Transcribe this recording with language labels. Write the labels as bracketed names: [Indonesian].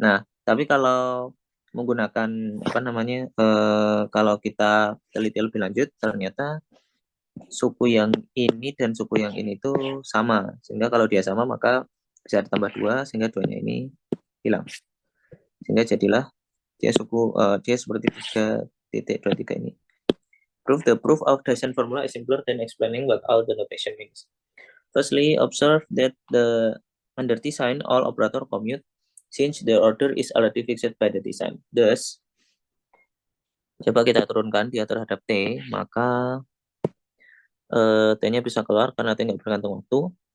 [Indonesian] Nah, tapi kalau menggunakan apa namanya, kalau kita teliti lebih lanjut, ternyata suku yang ini dan suku yang ini itu sama, sehingga kalau dia sama maka bisa ditambah 2, sehingga 2-nya ini hilang, sehingga jadilah dia dia seperti 3.23 ini. [English] The proof of Dyson formula is simpler than explaining what all the notation means. Firstly, observe that under T sign all operator commute since the order is already fixed by the T sign. [Indonesian] Thus, coba kita turunkan dia terhadap T, maka T-nya bisa keluar karena T nggak bergantung waktu.